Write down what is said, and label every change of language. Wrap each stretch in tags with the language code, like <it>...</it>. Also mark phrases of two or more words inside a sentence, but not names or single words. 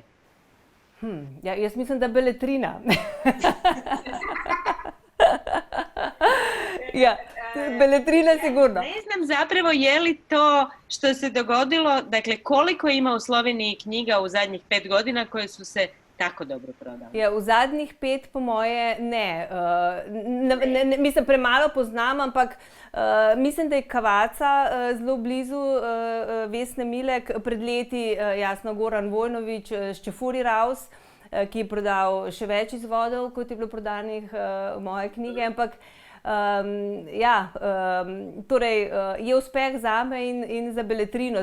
<sl>Jaz mislim, da Beletrina. Ja, Beletrina sigurno.</sl> <hr>Ne znam zapravo je li to što se dogodilo, dakle koliko ima u Sloveniji knjiga u zadnjih 5 godina koje su se tako dobro prodale?</hr> <sl>Ja, v zadnjih 5 po moje ne. Mislim, premalo poznam, ampak mislim, da je Kavaca zelo blizu Vesne Milek, pred leti jasno Goran Vojnović, Ščefuri Raus, ki je prodal še več izvodov, kot je bilo prodanih moje knjige, ampak torej je uspeh zame in za Beletrino.</sl>